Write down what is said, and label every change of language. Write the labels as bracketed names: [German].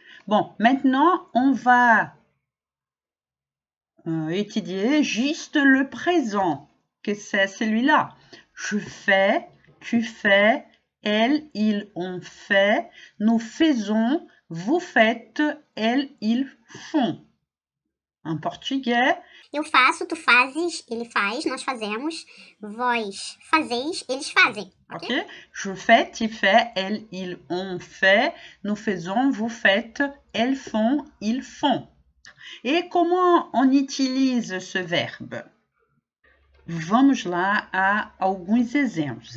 [French] Bon, maintenant, on va étudier juste le présent, que c'est celui-là. Je fais, tu fais, elle, ils, on fait, nous faisons, vous faites, elles, ils font. [Portuguese] En português, eu faço, tu fazes, ele faz, nós fazemos, vós fazeis, eles fazem. Ok? [French] Je fais, tu fais, elles, ils, on fait, nous faisons, vous faites, elles font, ils font. Et comment on utilise ce verbe? [Portuguese] Vamos lá a alguns exemplos.